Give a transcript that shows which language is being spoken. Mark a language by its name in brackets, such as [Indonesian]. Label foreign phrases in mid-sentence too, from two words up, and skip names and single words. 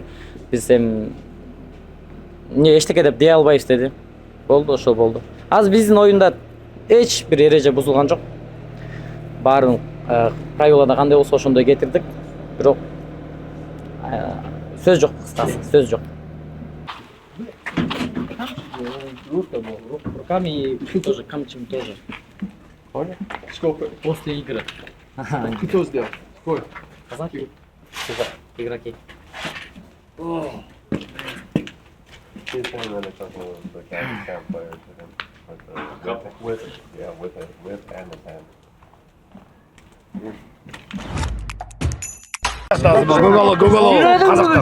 [Kyrgyz] Биз эми эчтеке деп дей албайбыз деди. Болду, ошол болду. Азыр биздин оюнда эч бир эреже бузулган жок. Баарын правилада кандай болсо ошондой кетирдик. Бирок сөз жок, кыскасы, сөз жок. [Russian] Руками тоже, камчем тоже. Понял? Сколько? После игры. Кто сделал? Сколько? Казаки. Игроки. [Kyrgyz] Гогол, казактар.